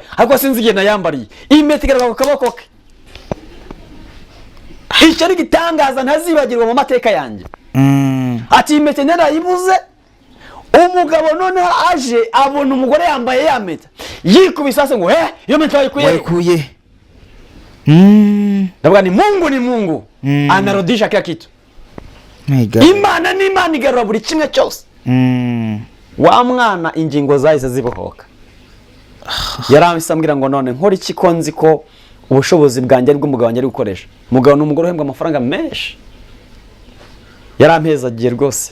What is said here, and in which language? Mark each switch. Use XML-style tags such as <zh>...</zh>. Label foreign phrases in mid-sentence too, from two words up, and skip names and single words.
<rw>Ariko sinzi igihe nayambariye. Iyi mpeta igaragara ku kaboko ke. Icyo ari gitangaza ntazibagirwa mu mateka yanjye. Ati iyi mpeta narayibuze. Umugabo none aje abona umugore yambaye ya mpeta. Yikubise ngo iyo mpeta wayikuye.</rw> <sw>Ndavuga ni Mungu. Anarudisha kila kitu.</sw> <rw>Imana ni Imana igarura buri kimwe cyose. Wa mwana ingingo zahise zibohoka. Yarambwira ngo none nkora iki ko nzi ko ubushobozi bwanjye ari bw'umugabo wanjye ari gukoresha. Umugabo n'umugore uhembwa amafaranga menshi. Yarampezagiye rwose.</rw>